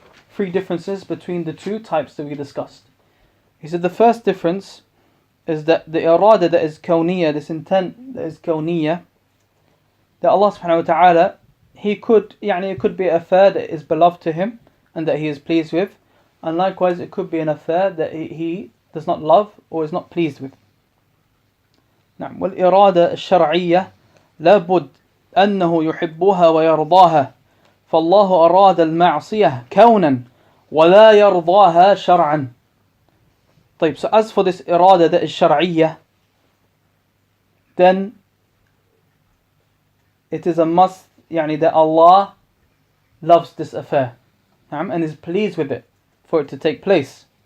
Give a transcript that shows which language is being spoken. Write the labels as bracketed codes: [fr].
[en] Three differences between the two types that we discussed. He said the first difference is that the irada that is kawniyya, this intent that is kawniyya, that Allah subhanahu wa ta'ala, it could be an affair that is beloved to him and that he is pleased with, and likewise it could be an affair that he does not love or is not pleased with. [ar] والإرادة الشرعية لابد أنه يحبها ويرضاها فالله أراد المعصية كونا ولا يرضاها شرعا. [en] So as for this irada that is shar'iyya, then it is a must that Allah loves this affair and is pleased with it for it to take place.